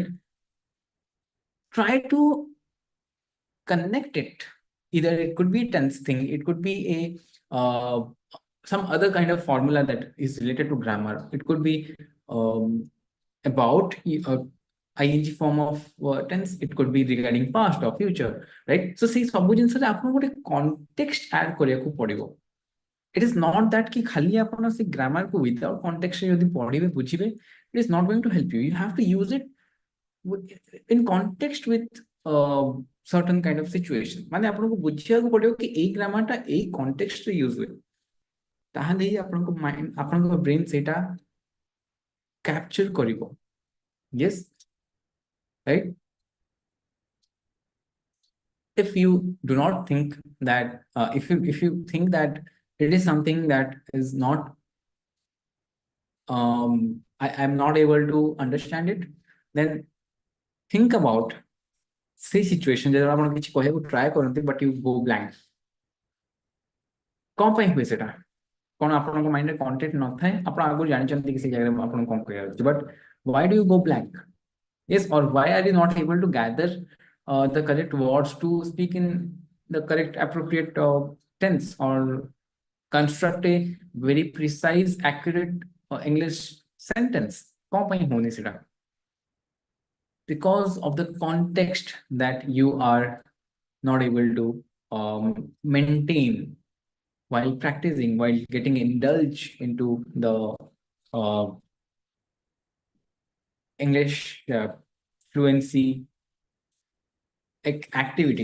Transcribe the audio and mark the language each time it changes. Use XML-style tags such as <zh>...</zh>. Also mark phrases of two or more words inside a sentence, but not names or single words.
<en>Try to connect it. Either it could be a tense thing, it could be a some other kind of formula that is related to grammar. It could be about ing form of tense. It could be regarding past or future, right? So see,</en> <or>ସବୁ ଜିନିଷରେ ଆପଣଙ୍କୁ ଗୋଟେ</or> <en>context add</en> <or>କରିବାକୁ ପଡିବ.</or> <en>It is not that</en> <or>କି ଖାଲି ଆପଣ ସେ grammar କୁ</or> <en>without context</en> <or>ରେ ଯଦି ପଢିବେ ବୁଝିବେ,</or> <en>it is not going to help you. You have to use it in context with certain kind of situation.</en> <or>ମାନେ ଆପଣଙ୍କୁ ବୁଝିବାକୁ ପଡିବ କି ଏଇ grammar ଟା ଏଇ context ରେ use ହୁଏ, ତାହେଲେ ହିଁ ଆପଣଙ୍କ ମାଇଣ୍ଡ ଆପଣଙ୍କ ବ୍ରେନ୍ ସେଇଟା କ୍ୟାପଚର କରିବ.</or> <en>Yes, right? If you do not think that if you think that it is something that is not I'm not able to understand it, then think about say situation</en> <or>ଯେତେବେଳେ ଆପଣ କିଛି କହିବାକୁ ଟ୍ରାଏ କରନ୍ତି</or> <en>but you go blank.</en> <or>କ'ଣ ପାଇଁ ହୁଏ ସେଟା? କ'ଣ ଆପଣଙ୍କ</or> <en>mindରେ content</en> <or>ନଥାଏ, ଆପଣ ଆଗରୁ ଜାଣିଛନ୍ତି କି ସେ ଜାଗାରେ ଆପଣଙ୍କୁ କ'ଣ କହିବାର ଅଛି,</or> <en>but why do you go blank? Yes, or why are you not able to gather the correct words to speak in the correct appropriate tense or construct a very precise accurate English sentence?</en> <or>କ'ଣ ପାଇଁ ହଉନି ସେଟା?</or> <en>Because of the context that you are not able to maintain while practicing, while getting indulged into the English fluency activity.</en>